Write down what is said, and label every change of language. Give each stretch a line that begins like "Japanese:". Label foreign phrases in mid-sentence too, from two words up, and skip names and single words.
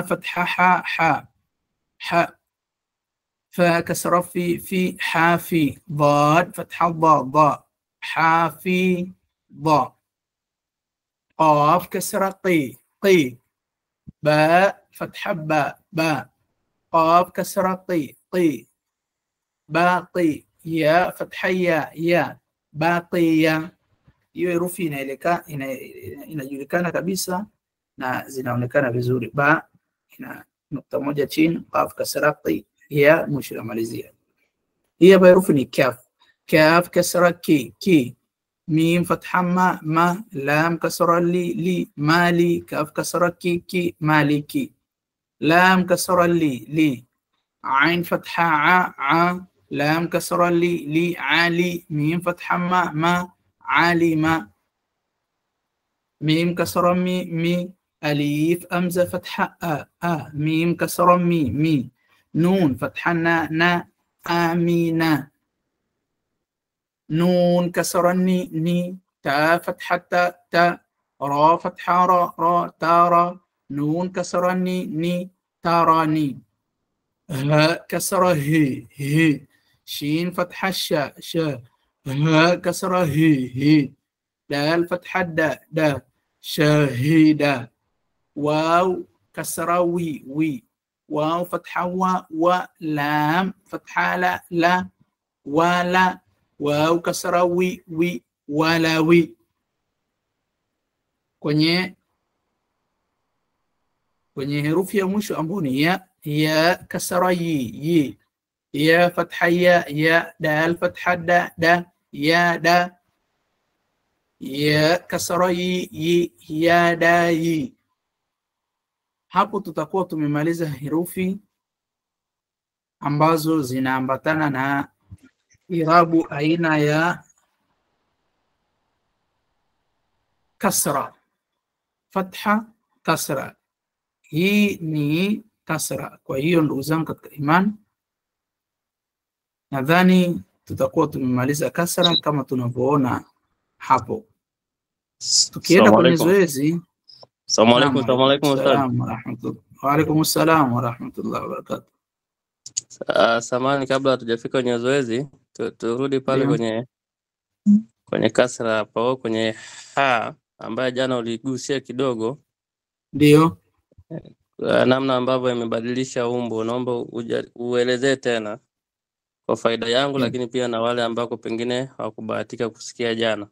Arabic: فتحة حاء، فاء كسرة في حافي، ضاد فتحة ضاء حافي ضاء، قاف كسرة قي، باء فتحة باء، قاف كسرة قي باقي، يا فتحة يا باقية.
Swahili: Hiyo herufi inajulikana kabisa na zinaonekana vizuri. Ba ina nukta moja chini,
Arabic: قاف كسرة قي,
Swahili: ya mwisho namalizia. Hii hapa herufi ni kaf,
Arabic: كاف كسرة كي، ميم فتحة ما, لام كسرة لي مالي، كاف كسرة كي مالكي، لام كسرة لي، عين فتحة أ، لام كسرة لي علي، ميم فتحة ما علم، ميم كسر مي أليف أمزة فتحة ميم كسر مي نون فتحة نا آمينة، نون كسر ني تا فتحة تا را فتحة را تارا، نون كسر ني تاراني، ها كسر هي شين فتحة شا ها كسرة هي، دال فتحة دا شاهدة، واو كسرة وي، واو فتحة و لام فتحة لا ولا، واو كسرة وي ولا وي.
Swahili: Kwenye herufi ya mwisho ambayo ni ya
Arabic: كسرة يي، يا فتحة يا دال فتحة دا يا دا، يا كسرة يي يا دا يي.
Swahili: Hapo tutakuwa tumemaliza herufi ambazo zinaambatana na irabu aina ya kasra,
Arabic: فتحة كسرة.
Swahili: Hii ni kasra. Kwa hiyo ndugu zangu katika imani, nadhani tutakuwa tumemaliza kasra kama tunavyoona hapo. Tukienda kwenye zoezi.
Arabic: السلام عليكم وعليكم السلام ورحمة الله وبركاته.
Swahili: Samahani, kabla hatujafika kwenye zoezi turudi pale kwenye kasra hapo, kwenye ha ambaye jana uligusia kidogo. Ndio. Namna ambavyo imebadilisha umbo, naomba uelezee tena kwa faida yangu, lakini pia na wale ambao pengine hawakubahatika kusikia jana.